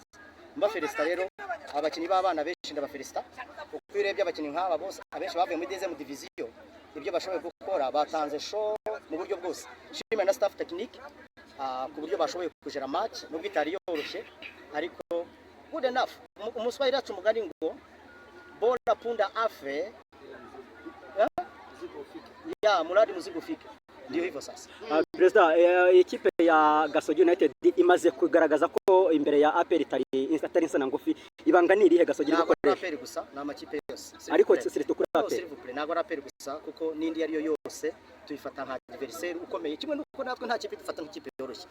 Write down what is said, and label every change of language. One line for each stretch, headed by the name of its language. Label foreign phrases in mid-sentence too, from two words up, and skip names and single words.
Kinyarwanda: Mba Felicita rero abakinnyi b'abana benshi ndaba Felicita, kuko iyo urebye abakinnyi nk'aba bose abenshi bavuye muri
French: deuxième division,
Kinyarwanda: ibyo bashoboye gukora batanze show mu buryo bwose. Shimira na
French: staff technique
Kinyarwanda: ku buryo bashoboye kujera match nubwo itari yoroshye, ariko
English: good enough.
Swahili: Umuswahili yacu
Kinyarwanda: umugani ngo
Swahili: bora punda afe ya muradi muzigo ufike, ndio hivyo sasa.
Kinyarwanda: Perezida, ikipe ya Gasogi United imaze kugaragaza ko imbere ya APR itari insana ngufi, ibanga ni irihe Gasogi ntabwo ari APR gusa n'amakipe yose, ariko sirito kuri APR ntabwo ari APR gusa kuko n'indi yari yo yose tuyifata nka adversaire ukomeye, kimwe nuko natwe nta kipe dufata nk'ikipe yoroshye.